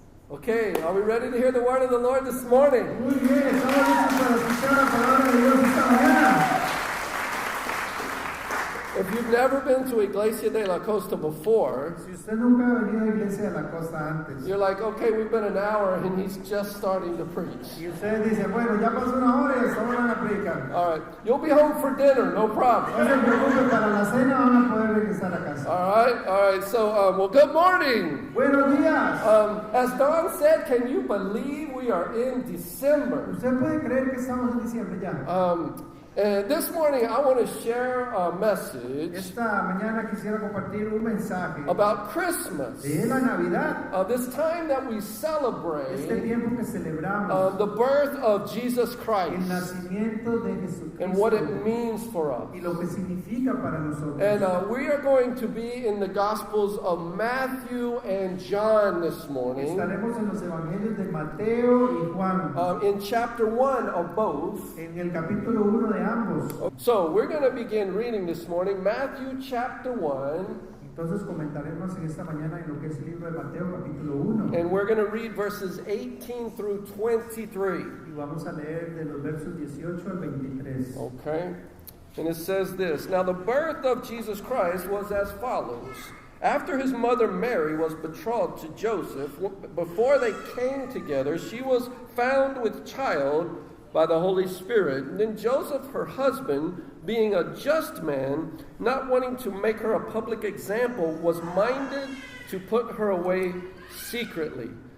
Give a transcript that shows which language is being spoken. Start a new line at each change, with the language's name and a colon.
English: Okay, are we ready to hear the word of the Lord this morning?
Spanish: Muy bien, estamos listos para escuchar la palabra de Dios esta mañana.
English: If you've never been to Iglesia de la Costa before,
Spanish: Si usted nunca ha venido a Iglesia de la Costa antes,
English: you're like, okay, we've been an hour and he's just starting to preach.
Spanish: y usted dice, bueno, ya pasó una hora y hasta ahora van a predicar.
English: All right, you'll be home for dinner, no
Spanish: No
English: problem.
Spanish: se preocupe, para la cena van a poder regresar a casa.
English: All right. So, well, good morning.
Spanish: Buenos días.
English: As Don said, can you believe we are in December?
Spanish: ¿Usted puede creer que estamos en diciembre ya?
English: And this morning, I want to share a message
Spanish: Esta mañana quisiera compartir un mensaje
English: about Christmas.
Spanish: de la Navidad,
English: This time that we
Spanish: este
English: celebrate
Spanish: tiempo que celebramos
English: the birth of Jesus
Spanish: el
English: Christ
Spanish: nacimiento de
English: and what it
Spanish: Jesucristo
English: means for us.
Spanish: y lo que significa para nosotros.
English: And we are going to be in the Gospels of Matthew and John this morning,
Spanish: Estaremos en los evangelios de Mateo y Juan,
English: in chapter 1 of both.
Spanish: en el capítulo 1 de ambos.
English: So we're going to begin reading this morning, Matthew chapter 1,
Spanish: Entonces comentaremos en esta mañana en lo que es el libro de Mateo capítulo 1
English: and we're going to read verses 18 through 23.
Spanish: y vamos a leer de los versos 18 al 23.
English: Okay? And it says this: Now the birth of Jesus Christ was as follows. After his mother Mary was betrothed to Joseph, before they came together, she was found with child by the Holy Spirit. And then Joseph, her husband, being a just man, not wanting to make her a public example, was minded to put her away secretly.